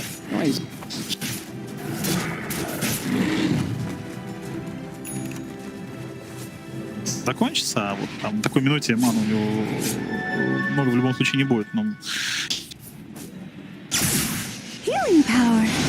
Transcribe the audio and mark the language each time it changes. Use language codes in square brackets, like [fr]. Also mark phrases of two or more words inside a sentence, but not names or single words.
[pt] Então é isso. [ru] Закончится, а вот там такой минуте ману у него много в любом случае не будет. Но... [en] Healing power.